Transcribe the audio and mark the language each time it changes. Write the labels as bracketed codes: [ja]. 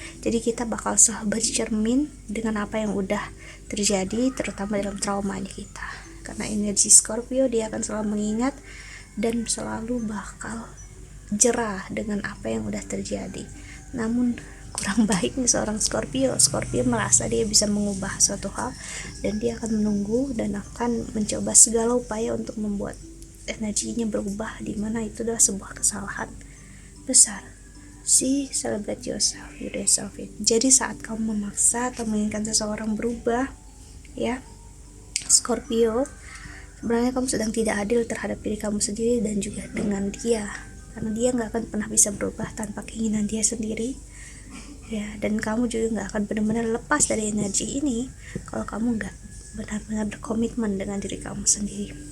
[id] Jadi kita bakal selalu bercermin dengan apa yang udah terjadi, terutama dalam traumanya kita, karena energi Scorpio dia akan selalu mengingat dan selalu bakal jerah dengan apa yang udah terjadi. Namun kurang baiknya seorang Scorpio merasa dia bisa mengubah suatu hal, dan dia akan menunggu dan akan mencoba segala upaya untuk membuat energinya berubah, di mana itu adalah sebuah kesalahan besar. [en] See, celebrate yourself, you deserve it. [id] Jadi saat kamu memaksa atau menginginkan seseorang berubah, ya, Scorpio, sebenarnya kamu sedang tidak adil terhadap diri kamu sendiri dan juga dengan dia, karena dia nggak akan pernah bisa berubah tanpa keinginan dia sendiri, ya, dan kamu juga nggak akan benar-benar lepas dari energi ini kalau kamu nggak benar-benar berkomitmen dengan diri kamu sendiri.